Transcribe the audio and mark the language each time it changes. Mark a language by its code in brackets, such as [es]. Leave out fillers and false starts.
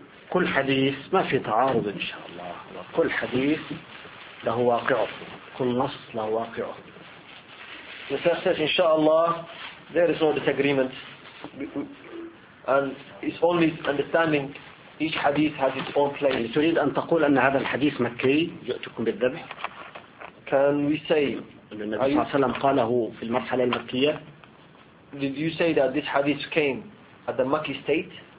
[ar] كل حديث ما في تعارض إن شاء الله كل حديث له واقعه كل نص له واقعه إن شاء الله [en] there is no disagreement and it's only understanding each hadith has its own place. [ar] تريد أن تقول أن هذا الحديث مكي جئتكم بالذبح [en] Can we say [ar] النبي صلى الله عليه وسلم قاله في المرحلة المكية [en] Did you say that this hadith came at the Makki state?